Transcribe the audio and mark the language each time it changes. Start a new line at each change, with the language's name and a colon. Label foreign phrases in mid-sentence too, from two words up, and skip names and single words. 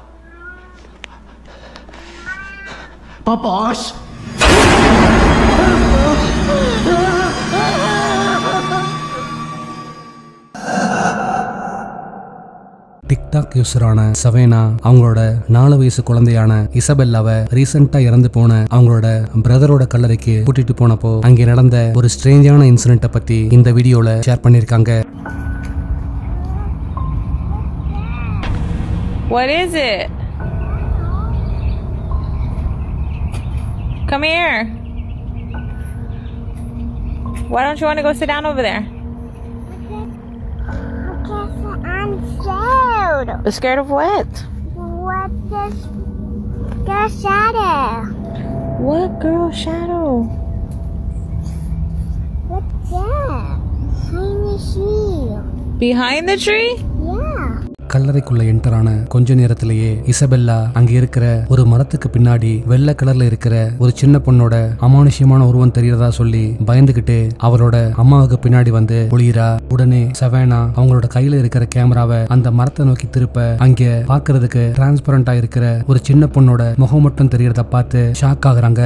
Tamil: Popos. டிக்டாக் யூசரான சவேனா அவங்களோட 4 வயசு குழந்தையான இசபெல்லாவை ரீசெண்டா இறந்து போன அவங்களோட பிரதரோட கல்லறைக்கு கூட்டிட்டு போனப்போ அங்கே நடந்த ஒரு ஸ்ட்ரேஞ்சான இன்சிடென்ட்டை பத்தி இந்த வீடியோல ஷேர் பண்ணிருக்காங்க.
English: What is it? Come here. Why don't you want to go sit down over there? Because I'm scared. Scared of what? What is the shadow? What girl shadow? What's that? Behind the tree. Behind the tree? Yeah.
Tamil: கல்லறைக்குள்ள என்டரான கொஞ்ச நேரத்திலேயே இசபெல்லா அங்க இருக்கிற ஒரு மரத்துக்கு பின்னாடி வெள்ளை கலர்ல இருக்கிற ஒரு சின்ன பொண்ணோட அமானுஷ்யமான உருவம் தெரியறதா சொல்லி பயந்துகிட்டு அவரோட அம்மாவுக்கு பின்னாடி வந்து ஒளியிறா. உடனே சவேனா அவங்களோட கையில இருக்கிற கேமராவை அந்த மரத்தை நோக்கி திருப்ப அங்க பாக்குறதுக்கு டிரான்ஸ்பரண்டா இருக்கிற ஒரு சின்ன பொண்ணோட முகம் மட்டும் தெரியறத பார்த்து ஷாக் ஆகுறாங்க.